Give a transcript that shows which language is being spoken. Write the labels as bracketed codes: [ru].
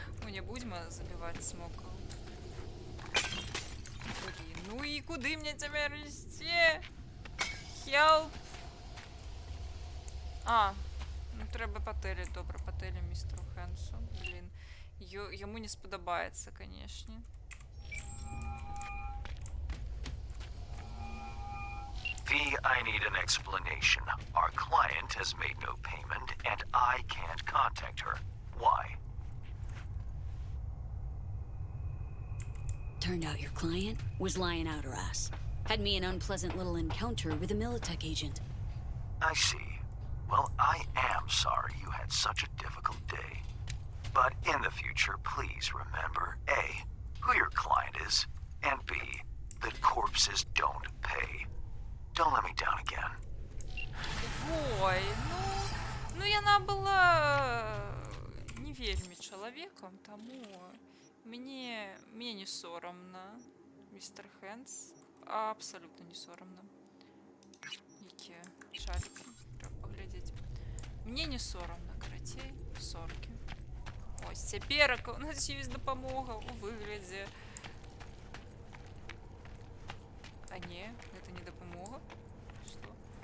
[ru] Не будем забивать смоков. Ну и куды мне теперь вести? [en] Help! [uk] А, ну треба пателі, добре, пателі містеру Хенсу. Блін, йому не сподобається, конечно. [en] V, I need an explanation. Our client has made no payment, and I can't contact her. Why? Turned out your client was lying out her ass. Had me an unpleasant little encounter with a Militech agent. I see. Well, I am sorry you had such a difficult day. But in the future, please remember, A, who your client is, and B, that corpses don't pay. Don't let me down again. [be] Ой, ну яна была не вельмі чалавекам, таму мне не сорамна, містер Хенс, абсолютно не сорамна. Якія шарики, треба паглядзець. Мне не сорамна, карацей, соркі. Ось, цяперака у нас ёсць дапамога у выглядзе. А не, гэта не дапамога. Што?